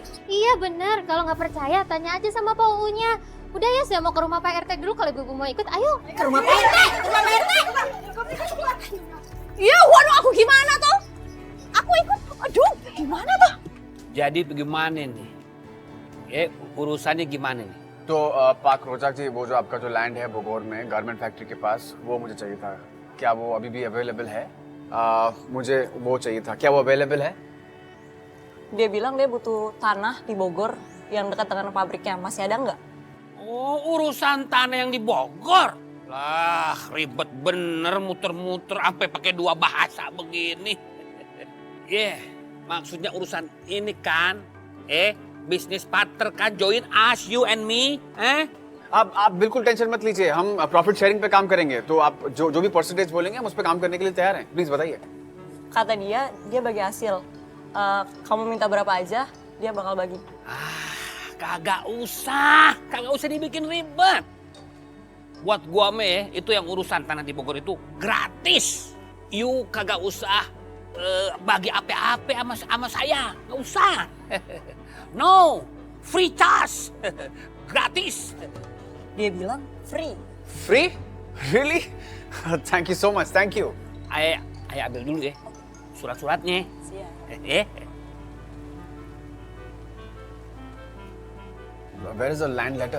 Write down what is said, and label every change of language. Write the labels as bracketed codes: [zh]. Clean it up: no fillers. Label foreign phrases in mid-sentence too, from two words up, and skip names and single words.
[id] Iya bener, kalau nggak percaya tanya aja sama Pak Uunnya. Udah ya, saya mau ke rumah Pak RT dulu kalau ibu mau ikut. Ayo. Ke rumah Pak RT. Iya, waduh aku gimana tuh? Aku ikut. Aduh, gimana tuh? Jadi bagaimana nih? Urusannya gimana nih? [hi] तो पाक रोचक जी वो जो आपका जो लैंड है भगोर में [en] garment factory [hi] के पास वो मुझे चाहिए था क्या वो अभी भी अवेलेबल है मुझे वो चाहिए था क्या वो अवेलेबल है [id] Dia bilang dia butuh tanah di Bogor yang dekat dengan pabriknya. Masih ada nggak? Oh, urusan tanah yang di Bogor. Lah, ribet bener muter-muter sampai pakai dua bahasa begini. Maksudnya urusan ini kan, bisnis partner kan, [en] join us, you and me, [hi] आप बिल्कुल टेंशन मत लीजिए हम [en] profit sharing [hi] पे काम करेंगे तो आप जो भी परसेंटेज बोलेंगे हम उस पर काम करने के लिए तैयार हैं प्लीज बताइए [id] Kata dia bagi hasil. Kamu minta berapa aja, dia bakal bagi. Kagak usah dibikin ribet. Buat gua itu yang urusan tanah di Bogor itu gratis. You kagak usah bagi apa-apa sama saya, nggak usah. [en] No, free charge, gratis. [id] Dia bilang free. [en] Free? Really? Thank you so much, thank you. [id] Ayah ambil dulu ya surat-suratnya. [en] Where is the land letter?